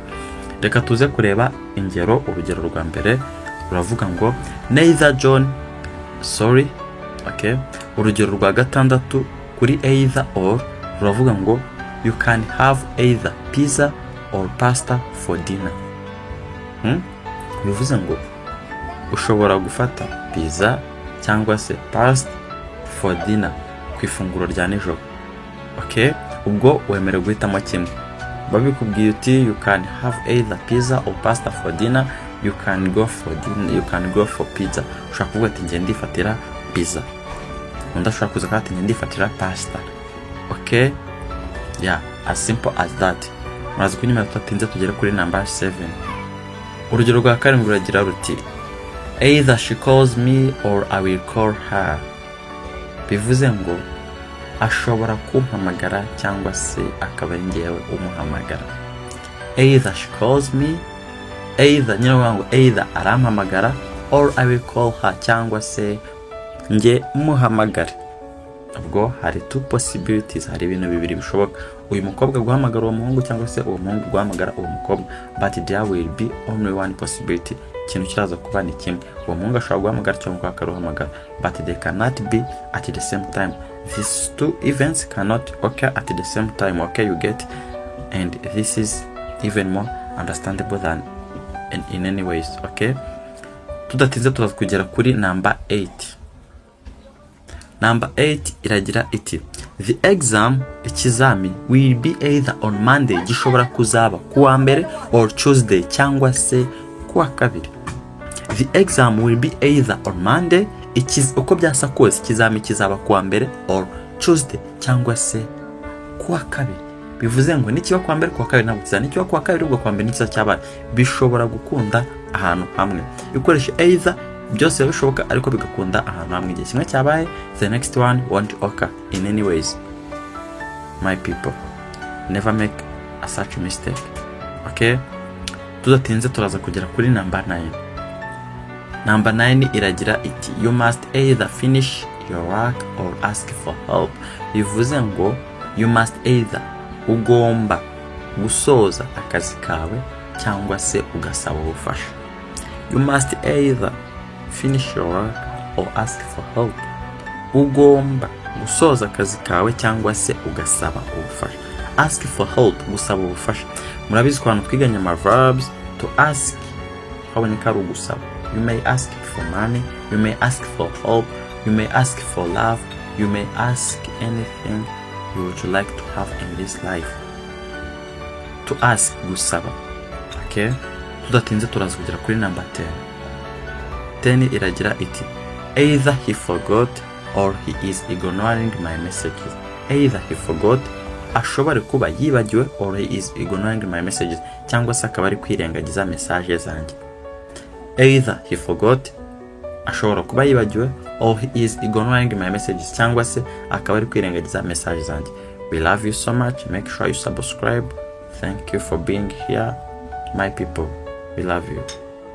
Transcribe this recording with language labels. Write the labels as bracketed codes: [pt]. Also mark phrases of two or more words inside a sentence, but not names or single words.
[rw] Reka tuze kureba ingero. Urugero rwa mbere ruravuga ngo [en] neither John sorry. Okay, [rw] urugero rwa gatandatu kuri [en] either or [rw] ruravuga ngo [en] you can have either pizza or pasta for dinner. [rw] Bivuze ngo ushobora gufata pizza cyangwa se pasta [en] for dinner, [rw] ku ifunguro rya nijoro. Okay, ubwo wemerewe guhitamo kimwe. Babikubwiye uti [en] you can have either pizza or pasta for dinner, you can go for dinner, you can go for pizza. [rw] Ushaka kuvuga ati ngiye ndifatira pizza, undi ashobora kuza ati ngiye ndifatira pasta. [en] Okay, yeah, as simple as that. [rw] Muraza kunyemera tutatinze tugere kuri number 7. Urugero rwa karindwi ruragira ruti [en] either she calls me or I will call her. [rw] Bivuze ngo ashobora kumpamagara cyangwa se akaba ari ngewe umuhamagara. [en] Either she calls me, either nyirawangu either arampamagara, or I will call her, [rw] cyangwa se nge muhamagara. Ubwo hari [en] two possibilities, [rw] hari ibintu bibiri bishoboka. Uyu mukobwa guhamagara uwo muhungu cyangwa se uwo muhungu guhamagara uwo mukobwa, [en] but there will be only one possibility. [rw] Ikintu kiraza kuba ni kimwe. Uwo muhungu ashobora guhamagara cyangwa umukobwa akaruhamagara, [en] but they cannot be at the same time. These two events cannot occur at the same time. Okay, you get? And this is even more understandable than in any ways. [rw] Okay, tudatinze turaza kugera kuri number 8. [en] Number 8 [rw] iragira iti [en] the exam, ikizami, will be either on Monday, [rw] gishobora kuzaba kuwa mbere, [en] or Tuesday, [rw] cyangwa se kuwa kabiri. [en] The exam will be either on Monday, [rw] uko byasa kose ikizami kizaba kuwa mbere, [en] or Tuesday, [rw] cyangwa se kuwa kabiri. Bivuze ngo nikiba kuwa mbere kuwa kabiri ntabwo kizaba, nikiba kuwa kabiri ubwo kuwa mbere nikiza cyabaye. Bishobora gukunda ahantu hamwe. Ukoresha either, byose bishoboka ariko bigakunda ahantu hamwe. Igihe kimwe cyabaye, [en] the next one won't occur in any ways. My people, never make a such mistake. [rw] Okay, tudatinze turaza kugera kuri number 9. [en] Number 9 iragira iti you must either finish your work or ask for help. [rw] Bivuze ngo [en] you must either, [rw] ugomba gusoza akazi kawe cyangwa se ugasaba ubufasha. [en] You must either finish your work or ask for help. [rw] Ugomba gusoza akazi kawe cyangwa se ugasaba ubufasha. [en] Ask for help, [rw] gusaba ubufasha. Murabizi ko hano twiganye ama verbs. [en] To ask [rw] haboneka ari ugusaba. [en] You may ask for money, you may ask for help, you may ask for love, you may ask anything you would like to have in this life. To ask, [rw] gusaba. Okay, tudatinze turaza kugera kuri number 10. [en] 10 [rw] iragira iti [en] either he forgot or he is ignoring my messages. Either he forgot, [rw] ashobora kuba yibagiwe, [en] or he is ignoring my messages, [rw] cyangwa se akaba ari kwirengagiza message zanjye. [en] Either he forgot, [rw] ashobora kuba yibagiwe, [en] or he is ignoring my messages, [rw] cyangwa se akaba ari kwirengagiza message zanjye. [en] We love you so much. Make sure you subscribe. Thank you for being here, my people. We love you.